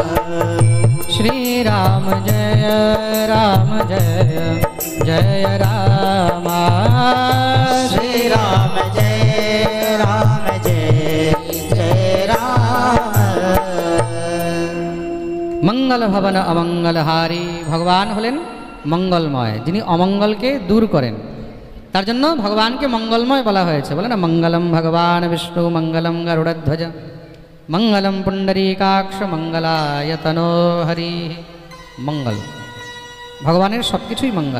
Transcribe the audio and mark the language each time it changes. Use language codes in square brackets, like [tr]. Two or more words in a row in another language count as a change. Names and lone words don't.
[hi] श्री राम जय राम जय जय राम, श्री राम जय राम जय जय राम। मंगल भवन अमंगल हारी। [bn] ভগবান হলেন মঙ্গলময়, যিনি অমঙ্গলকে দূর করেন। তার জন্য ভগবানকে মঙ্গলময় বলা হয়েছে। বলে না, [sa] মঙ্গলম ভগবান বিষ্ণু মঙ্গলম গরুড়ধ্বজ মঙ্গলম পুণ্ডরীকাক্ষ মঙ্গলায়তনো হরি। [bn] মঙ্গল, ভগবানের সব কিছুই মঙ্গল।